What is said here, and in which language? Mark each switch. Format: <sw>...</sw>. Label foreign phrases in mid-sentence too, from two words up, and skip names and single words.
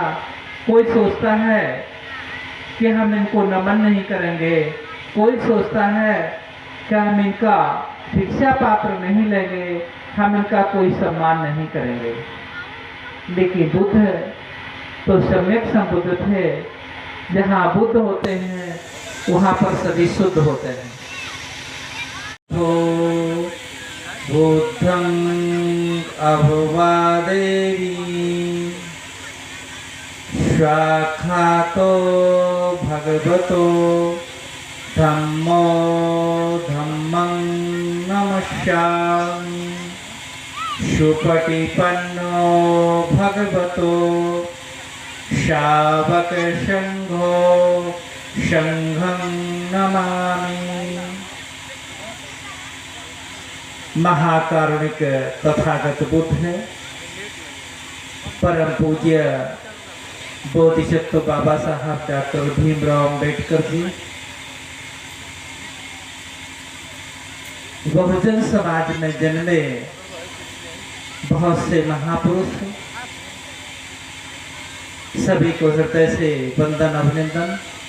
<hi>कोई सोचता है कि हम इनको नमन नहीं करेंगे, कोई सोचता है कि हम इनका शिक्षा पात्र नहीं लेंगे, हम इनका कोई सम्मान नहीं करेंगे। लेकिन बुद्ध तो सम्यक संबुद्ध थे। जहाँ बुद्ध होते हैं वहाँ पर सभी शुद्ध होते हैं।</hi> <pi>तो बुद्धं अभवादेवी शाखातो भगवतो धम्मो धम्मं नमस्यामि सुपटिपन्नो भगवतो शावक संघो संघं नमामि।</pi> <hi>महाकारुणिक तथागत बुद्ध है, परम पूज्य बोधिसत्व बाबा साहब डॉक्टर भीमराव अम्बेडकर जी, बहुजन समाज में जन्मे बहुत से महापुरुष, सभी को हृदय से वंदन अभिनंदन।</hi>